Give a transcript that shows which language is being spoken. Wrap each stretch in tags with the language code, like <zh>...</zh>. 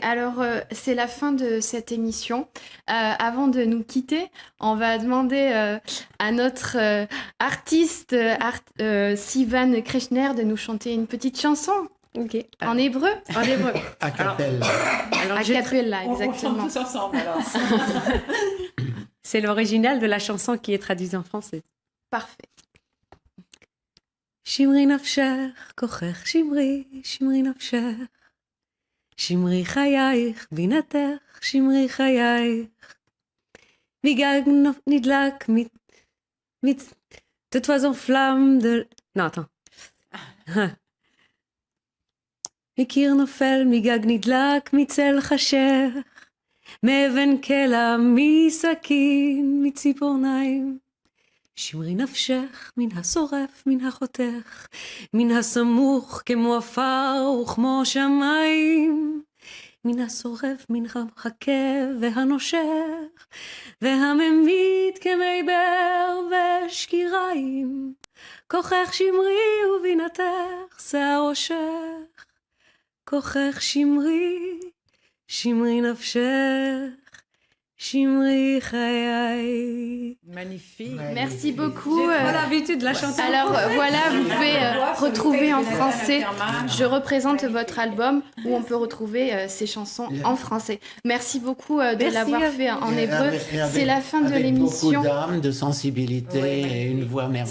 <fr>Alors, c'est la fin de cette émission. Avant de nous quitter, on va demander à notre artiste Sivan Kreshner de nous chanter une petite chanson. Ok. En hébreu. A cappella. A cappella, exactement. On chante tous ensemble alors. C'est l'original de la chanson qui est traduite en français. Parfait.</fr> <he>שמרי נפשך, כוחך שמרי, שמרי נפשך. שמרי חייך, בינתך, שמרי חייך. מגג נדלק,</he> <fr>de toi en flamme de... Non, attends.</fr> <he>מקיר נופל, מגג נדלק, מצל חשך. מאבן קלע, מסכין, מציפורניים. שמרי נפשך מן השורף, מן החותך, מן הסמוך כמו עפר וכמו שמיים, מן השורף, מן המחכה והנושך, והממית כמי באר ושקיריים, כוחך שמרי ובינתך שיער ראשך, כוחך שמרי, שמרי נפשך, Shimri Chayai.</he> <fr>Magnifique. Merci beaucoup. J'ai pas l'habitude de la chanter. Alors voilà, vous pouvez retrouver en français Je représente votre album où on peut retrouver ces chansons en français. Merci beaucoup de l'avoir fait en hébreu. C'est la fin de l'émission. Avec beaucoup d'âme, de sensibilité et une voix merveilleuse.</fr>